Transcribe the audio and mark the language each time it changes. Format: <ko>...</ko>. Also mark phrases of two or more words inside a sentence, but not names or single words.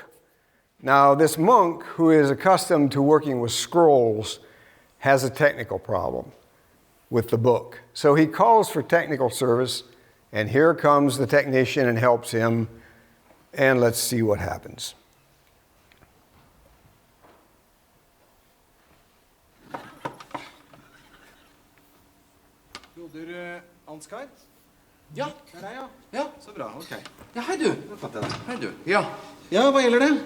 <en>Now, this monk, who is accustomed to working with scrolls, has a technical problem with the book. So he calls for technical service, and here comes the technician and helps him, and let's see what happens.</en> <no>Broder Ansgar? Ja. Det er deg, ja. Ja. Så bra, ok. Ja, hei du. Nå fatter jeg det. Hei du. Ja. Ja, hva gjelder det?</no>